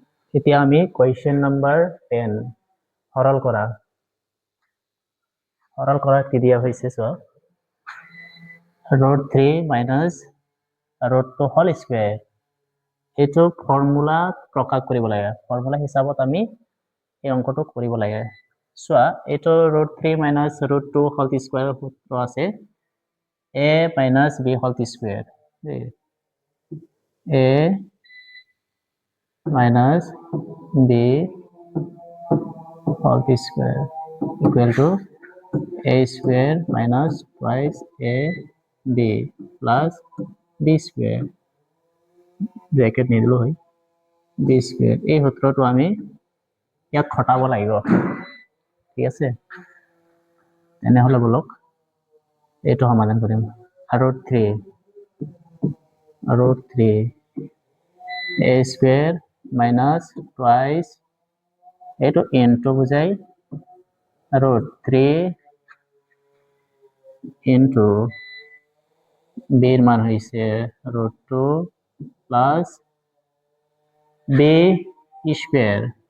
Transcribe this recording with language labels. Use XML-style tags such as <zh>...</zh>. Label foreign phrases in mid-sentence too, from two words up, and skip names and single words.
<as>এতিয়া আমি</as> <en>question number</en> <as>10 সরল করা কি দিয়া হয়েছে সব root</as> <en>3 minus root 2 whole square</en> <as>এইটো ফর্মুলা প্রকাশ কৰিব লাগে ফর্মুলা হিসাবত আমি এই অঙ্কটো কৰিব লাগে সোয়া এইটো</as> <en>root 3 minus root 2 whole square</en> <as>সূত্র আছে</as> <en>a minus b whole square a minus b whole square equal to a square minus twice a b plus b square</en> <as>ব্র্যাকেট নিদিলো হয়</as> <en>b square</en> <as>এই সূত্রটো আমি ইয়াক খটাব লাগিব ঠিক আছে তেনেহলে বলক এইটো সমাধান কৰিম root 3</as> <en>a square minus twice</en> <as>এইটো into বুজাই</as> <en>root 3 into b</en> <as>এর মান হইছে</as> <en>root 2 plus b square</en>